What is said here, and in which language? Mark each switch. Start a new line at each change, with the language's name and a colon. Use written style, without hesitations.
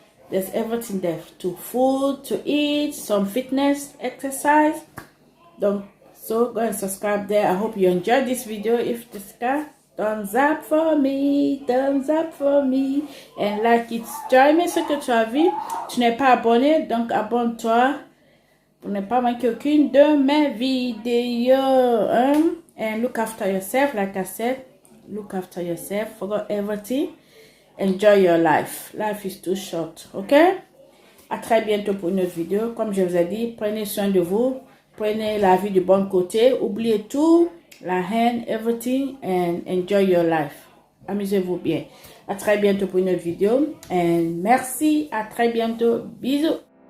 English: There's everything there, to food, to eat, some fitness, exercise. So go and subscribe there. I hope you enjoyed this video. If this guy, thumbs up for me, and like it.
French: Tu as aimé ce que tu as vu? Tu n'es pas abonné, donc abonne-toi pour ne pas manquer aucune de mes vidéos.
English: And look after yourself, like I said. Look after yourself. Forget everything. Enjoy your life. Life is too short, ok?
French: À très bientôt pour une autre vidéo. Comme je vous ai dit, prenez soin de vous. Prenez la vie du bon côté. Oubliez tout. La haine,
English: everything, and enjoy your life.
French: Amusez-vous bien. À très bientôt pour une autre vidéo. Et merci. À très bientôt. Bisous.